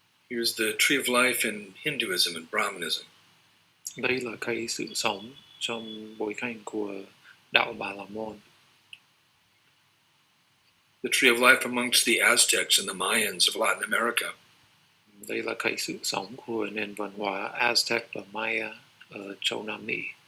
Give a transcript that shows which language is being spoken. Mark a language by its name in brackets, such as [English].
[English] Here's the tree of life in Hinduism and Brahmanism. [Vietnamese] Đây là cây sự sống trong bối cảnh của đạo Bà La Môn. [English] The tree of life amongst the Aztecs and the Mayans of Latin America. [Vietnamese] Đây là cây sự sống của nền văn hóa Aztec và Maya ở châu Nam Mỹ.